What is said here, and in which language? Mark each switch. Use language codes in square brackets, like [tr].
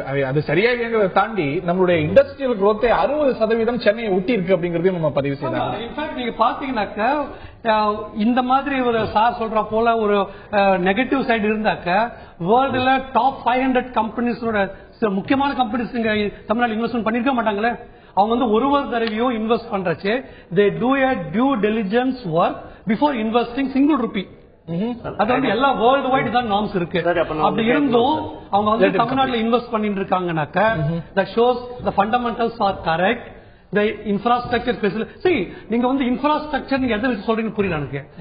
[ta] அது சரியாக தாண்டி நம்மளுடைய இண்டஸ்ட்ரியல் குரோத்தை 60% சென்னையை ஒட்டி இருக்கு அப்படிங்கறதையும் நம்ம பதிவு செய்யலாம். இன்ஃபேக்ட் நீங்க பாத்தீங்கன்னாக்க இந்த மாதிரி ஒரு சார் சொல்ற போல ஒரு நெகட்டிவ் சைடு இருந்தாக்க வேர்ல்டுல டாப் 500 கம்பெனிஸோட முக்கியமான கம்பெனிஸ் இங்க தமிழ்நாடு இன்வெஸ்ட்மெண்ட் பண்ணிருக்க மாட்டாங்களே. அவங்க வந்து ஒரு தடவையும் invest பண்றச்சு [en] they do a due diligence work before investing single rupee. [ta] அது வந்து எல்லா வேர்ல்டு வைட் தான் நார்ம்ஸ் இருக்கு. அப்படி இருந்தும் அவங்க வந்து தமிழ்நாட்டுல இன்வெஸ்ட் பண்ணிட்டு இருக்காங்கனாக்க [en] that shows the fundamentals are correct. The infrastructure facility, [ta] நீங்க வந்து இன்ஃப்ராஸ்ட்ரக்சர் நீங்க எதை வச்சு சொல்றீங்கன்னு புரியல எனக்கு.